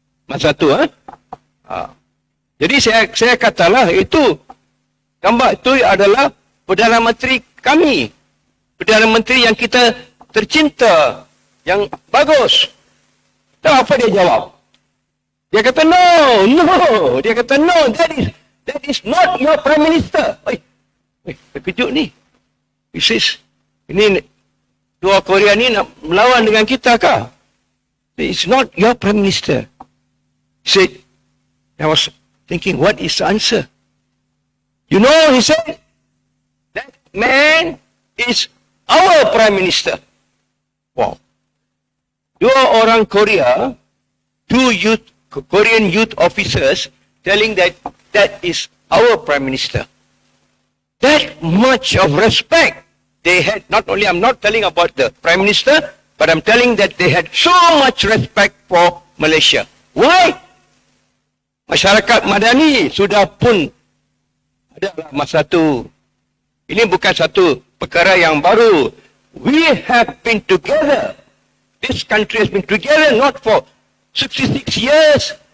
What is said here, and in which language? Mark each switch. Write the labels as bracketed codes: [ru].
[ms] Masa tu, Jadi saya katalah itu gambar itu adalah Perdana Menteri kami. Perdana Menteri yang kita tercinta, yang bagus. Tahu apa dia jawab? Dia kata no. Dia kata no, [en] that is not your Prime Minister. [ms] Terkejut ni. Ini 2 Korea ni nak melawan dengan kita kah? [en] It's not your Prime Minister. He said, I was thinking, what is the answer? You know, he said, that man is our Prime Minister. Wow. [ms] 2 orang Korea, [en] 2 Korean youth officers telling that is our Prime Minister. That much of respect they had. Not only, I'm not telling about the Prime Minister, but I'm telling that they had so much respect for Malaysia. [ms] Why? Masyarakat Madani sudah pun ada masa tu. Ini bukan satu perkara yang baru. [en] We have been together. This country has been together not for 66 years.